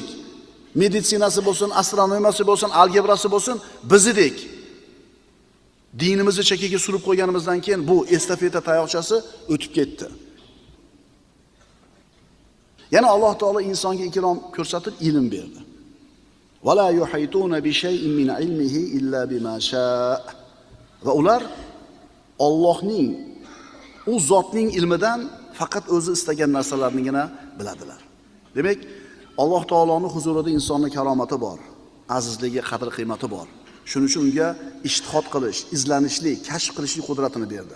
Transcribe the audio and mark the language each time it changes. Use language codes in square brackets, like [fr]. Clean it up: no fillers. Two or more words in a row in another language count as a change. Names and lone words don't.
[uz] Meditsinasi bo'lsin, astronomiyasi bo'lsin, algebrasi bo'lsin, biz edik. Dinimizni chekkaga surib qo'yganimizdan keyin bu estafeta tayoqchasi o'tib ketdi. Yana Alloh taolo insonga ikrom ko'rsatib ilm berdi. [ar] ولا يحيطون بشيء من علمه إلا بما شاء. [uz] Va ular Allohning u zotning ilmidan faqat o'zi istagan narsalarnigina biladilar. Demak, Alloh taoloning huzurida insonning karomati bor, azizligi, qadr-qiymati bor. Shuning uchun unga ijtihod qilish, izlanishlik, kashf qilishlik qudratini berdi.